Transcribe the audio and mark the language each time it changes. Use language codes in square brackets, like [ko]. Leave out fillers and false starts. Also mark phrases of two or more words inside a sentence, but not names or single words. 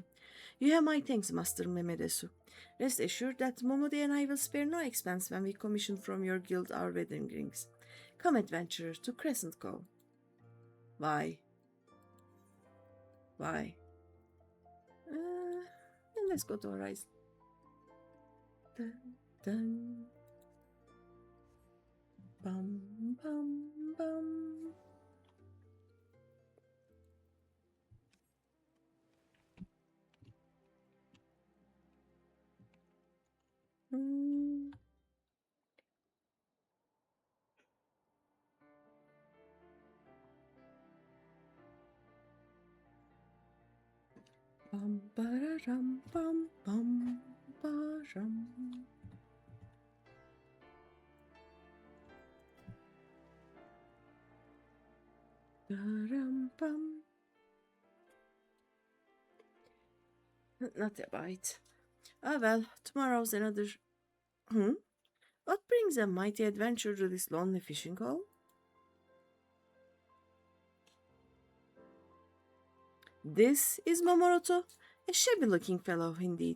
[en] You have my thanks, Master Memedesu. Rest assured that Momodi and I will spare no expense when we commission from your guild our wedding rings. Come, adventurer, to Crescent Cove. Why? Why? Let's go to Horizon. Dun, dun. Bum, bum, bum. Mm. Bum, ba-da-dum, bum, bum, ba-dum. Ba-dum, bum. Not a bite. Ah well, tomorrow's another... What brings a mighty adventurer to this lonely fishing hole? This is Momoroto, a shabby-looking fellow indeed.